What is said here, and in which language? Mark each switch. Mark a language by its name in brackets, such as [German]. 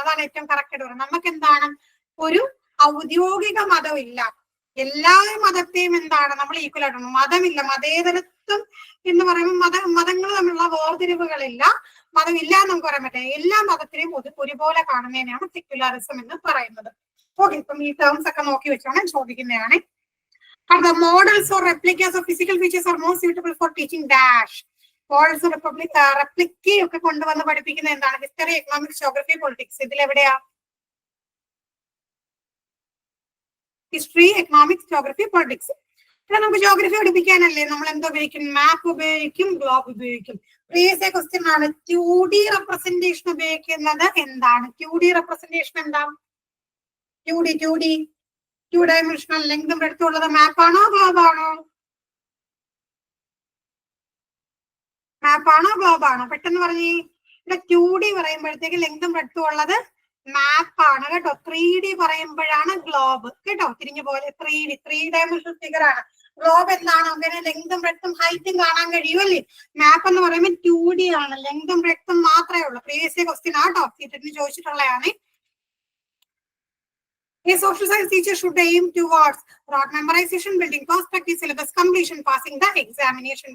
[Malayalam] അതാണ് ഏറ്റവും കറക്റ്റ് ആയിട്ട് പറയുന്നത്. നമുക്ക് എന്താണ് ഒരു ഔദ്യോഗിക മതമില്ല, എല്ലാ മതത്തെയും എന്താണ് നമ്മൾ ഈക്വൽ ആയിട്ടുണ്ട്. മതമില്ല, മതേതരത്വം എന്ന് പറയുമ്പോൾ മതങ്ങൾ തമ്മിലുള്ള വേർതിരിവുകളില്ല, മതമില്ല എന്ന് നമുക്ക് പറയാൻ പറ്റില്ല. എല്ലാ മതത്തിനെയും ഒരുപോലെ കാണുന്നതിനാണ് സെക്യുലറിസം എന്ന് പറയുന്നത്. ഓക്കെ, ഇപ്പം ഈ ടേംസ് ഒക്കെ നോക്കി വെച്ചാണ് ചോദിക്കുന്നതാണ്. [English] The models or replicas of physical features are more suitable for teaching dash. Models of replica [Malayalam] ഒക്കെ കൊണ്ടുവന്ന് പഠിപ്പിക്കുന്ന എന്താണ് history, economics, geography, politics. ഇതിലെവിടെയാ history, economics, geography, politics. നമുക്ക് ജോഗ്രഫി പഠിപ്പിക്കാനല്ലേ നമ്മൾ എന്തോ ഉപയോഗിക്കും? മാപ്പ് ഉപയോഗിക്കും, ഗ്ലോബ് ഉപയോഗിക്കും. പ്രീവിയസ് ക്വസ്റ്റ്യൻ ആണ് 2D റെപ്രസെന്റേഷൻ ഉപയോഗിക്കുന്നത് എന്താണ്? 2D റെപ്രസെന്റേഷൻ എന്താ? 2 ഡയമെൻഷണൽ ലെങ്തും ബ്രെഡ്ത്തും ഉള്ളത് മാപ്പാണോ ഗ്ലോബ് ആണോ? മാപ്പാണോ ഗ്ലോബ് ആണോ? പെട്ടെന്ന് പറഞ്ഞേ. ഇവിടെ 2D പറയുമ്പോഴത്തേക്ക് ലെങ്തും ബ്രെഡ്ത്തും ഉള്ളത് മാപ്പാണ് കേട്ടോ. 3D പറയുമ്പോഴാണ് ഗ്ലോബ് കേട്ടോ. തിരിഞ്ഞു പോലെ 3 ഡയമെൻഷണൽ ഫിഗർ ആണ്. ഗ്ലോബ് എന്താണോ അങ്ങനെ ലെങ്തും ബ്രെഡ്ത്തും ഹൈറ്റും കാണാൻ കഴിയുമല്ലേ. മാപ്പ് എന്ന് പറയുമ്പോൾ 2D ആണ്, ലെങ്തും ബ്രെഡ്ത്തും മാത്രമേ ഉള്ളൂ. പ്രീവിയസ് ക്വസ്റ്റ്യൻ ആട്ടോ, സീറ്റിന് ചോദിച്ചിട്ടുള്ളതാണ്. [English] A social science teacher should aim towards rote memorization, building perspective, syllabus completion, passing the examination.